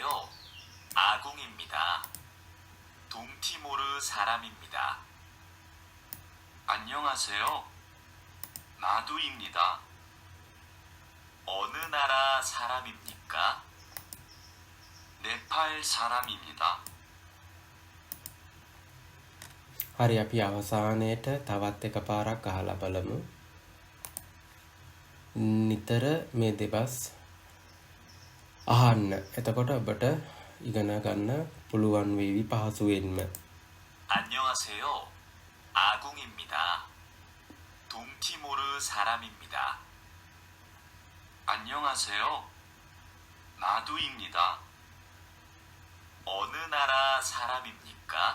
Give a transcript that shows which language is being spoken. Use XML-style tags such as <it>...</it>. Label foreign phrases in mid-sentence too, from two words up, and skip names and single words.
<ko>아궁입니다. 동티모르 사람입니다. 안녕하세요. 마두입니다. 어느 나라 사람입니까? 네팔 사람입니다.</ko> <si>හරි අපි අවසානයේට තවත් එක පාරක් අහලා බලමු නිතර මේ දෙබස් අහන්න එතකොට ඔබට ඉගෙන ගන්න පුළුවන් වේවි පහසුවෙන්ම</si> <ko>안녕하세요. 아궁입니다. 동티모르 사람입니다. 안녕하세요. 마두입니다. 어느 나라 사람입니까?</ko>